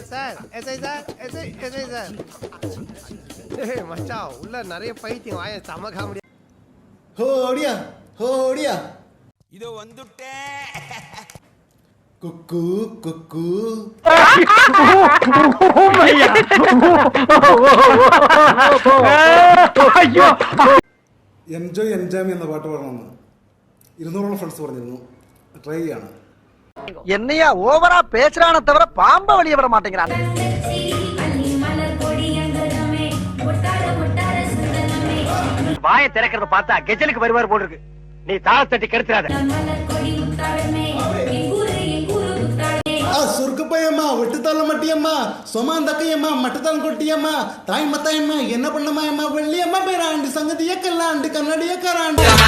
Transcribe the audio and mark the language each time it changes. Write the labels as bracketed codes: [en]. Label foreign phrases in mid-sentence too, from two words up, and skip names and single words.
[ta] சார் எஸ்ஐ சார், எஸ்ஐ சார். மச்சான் உள்ள நிறைய பைத்தியம், வாய சம காமெடி. ஹோடியா ஹோடியா இதோ வந்துட்டே. குக்கு குக்கு. [ml] എൻജോയ് എൻജാമി എന്ന പാട്ട് പാടണമെന്ന് 200ഓളം ഫ്രണ്ട്സ് പറഞ്ഞിരുന്നു. ട്രൈ ചെയ്യാണ്. [ta] என்னையா ஓவரா பேசுறானே தவிர பாம்ப வெளிய விட மாட்டேங்கிறான். வாயை திறக்கிறத பார்த்தா கெஜலுக்கு வருவார் போல இருக்கு. நீ தாளத்தட்டி கெடுத்துறாத. சுருக்கப்பையம்மா, வெட்டுத்தாள மட்டியம்மா, சொமாந்தக்கையம்மா, மட்டத்தாளம் கொட்டியம்மா, தாய் மத்தாயம்மா, என்ன பண்ணமாயம்மா, வெள்ளியம்மா பேராண்டு சங்கதிய கல்லாண்டு கண்ணடிய கராண்டு.